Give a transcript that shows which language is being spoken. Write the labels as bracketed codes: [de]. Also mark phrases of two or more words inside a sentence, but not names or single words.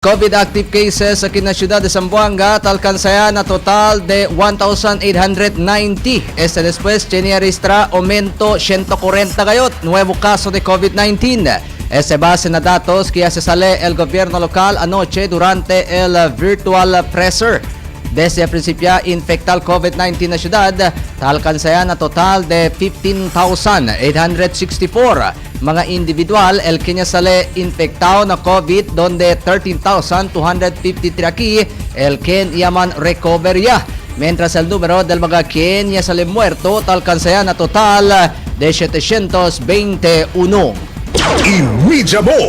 [en] COVID active cases [cbk] sa kinasyudad de Zamboanga alcanzaya na total de 1,890. Después, tiene registra aumento 140 gayot, nuevo caso de COVID-19. Base na datos que se sale el gobierno local anoche durante el virtual presser. Desde el principio infectal COVID-19 na syudad, alcanzaya na total de 15,864 mga individual el que sale infectado na COVID, donde 13,253 aquí el que llaman recover ya. Mientras el número del mga quien sale muerto alcanzaya na total de 721. Inmediamo!